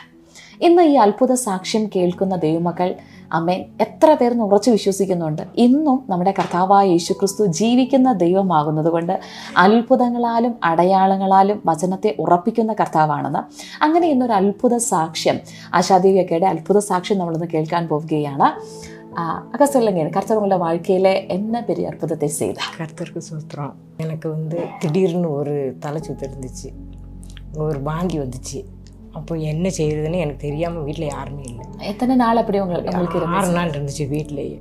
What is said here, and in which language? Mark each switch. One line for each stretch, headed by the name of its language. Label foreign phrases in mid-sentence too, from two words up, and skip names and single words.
Malayalam: ഇന്ന് ഈ അത്ഭുത സാക്ഷ്യം കേൾക്കുന്ന ദൈവമക്കൾ അമ്മേൻ എത്ര പേർ ഉറച്ചു വിശ്വസിക്കുന്നുണ്ട് ഇന്നും നമ്മുടെ കർത്താവായ യേശുക്രിസ്തു ജീവിക്കുന്ന ദൈവമാകുന്നത് കൊണ്ട് അത്ഭുതങ്ങളാലും അടയാളങ്ങളാലും വചനത്തെ ഉറപ്പിക്കുന്ന കർത്താവാണെന്ന്. അങ്ങനെ ഇന്നൊരു അത്ഭുത സാക്ഷ്യം, ആശാദേവിയൊക്കെയുടെ അത്ഭുത സാക്ഷ്യം നമ്മളിന്ന് കേൾക്കാൻ പോവുകയാണ്.
Tamil: அக்கா சொல்லுங்க, கர்த்தர் உங்களை வாழ்க்கையில் என்ன பெரிய அற்புதத்தை செய்தார்? கர்த்தருக்கு சூத்திரம். எனக்கு திடீர்னு ஒரு தலை சுத்து இருந்துச்சு, ஒரு வாந்தி வந்துச்சு. அப்போ என்ன செய்யறதுன்னு எனக்கு தெரியாமல் வீட்டில் யாருமே இல்லை. எத்தனை நாள் அப்படி உங்களுக்கு 6 நாள் இருந்துச்சு வீட்டிலேயே.